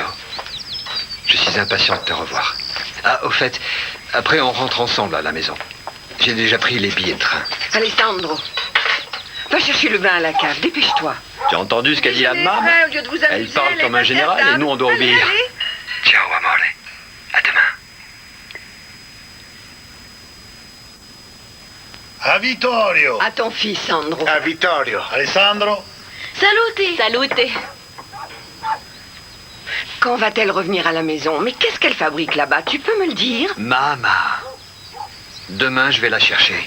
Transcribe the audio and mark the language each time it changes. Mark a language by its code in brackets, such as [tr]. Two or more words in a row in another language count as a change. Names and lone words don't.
[fr] Je suis impatient de te revoir. Ah, au fait, après on rentre ensemble à la maison. J'ai déjà pris les billets de train. Alessandro, va chercher le bain à la cave, dépêche-toi. Tu as entendu ce qu'a dit la maman? Au lieu de vous amuser, Elle parle allez, comme un général et nous on doit obéir. [it] Ciao, amore. [fr] À demain. [it] A Vittorio. [fr] À ton fils, Sandro. [it] A Vittorio. Alessandro. Salute. [fr] Quand va-t-elle revenir à la maison? Mais qu'est-ce qu'elle fabrique là-bas? Tu peux me le dire? Maman. Demain, je vais la chercher.